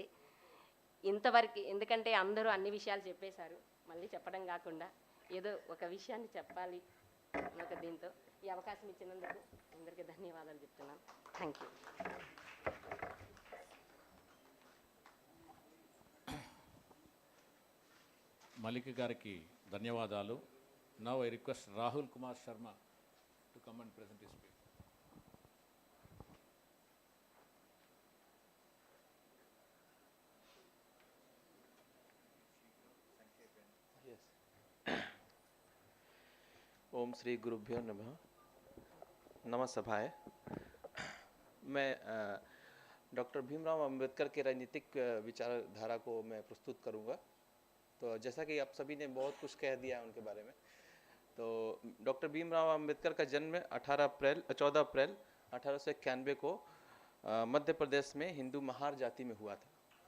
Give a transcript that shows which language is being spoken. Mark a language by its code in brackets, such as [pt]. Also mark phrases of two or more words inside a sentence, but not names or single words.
[te] ఇంతవరకు ఎందుకంటే అందరూ అన్ని విషయాలు చెప్పేశారు, మళ్ళీ చెప్పడం కాకుండా ఏదో ఒక విషయాన్ని చెప్పాలి ఒక దీంతో ఈ అవకాశం ఇచ్చినందుకు అందరికీ ధన్యవాదాలు చెప్తున్నాను. [en] thank you. [te] మలిక్ గారికి ధన్యవాదాలు. [en] now I request Rahul Kumar Sharma to come and present his speech. [sa] ओम श्री गुरुभ्यो नमः. नमस्सभाएं. [hi] मैं डॉक्टर भीमराव अंबेडकर के राजनीतिक विचारधारा को मैं प्रस्तुत करूंगा. तो जैसा कि आप सभी ने बहुत कुछ कह दिया है उनके बारे में, तो डॉक्टर भीमराव अंबेडकर का जन्म 14 अप्रैल 1891 को मध्य प्रदेश में हिंदू महार जाति में हुआ था.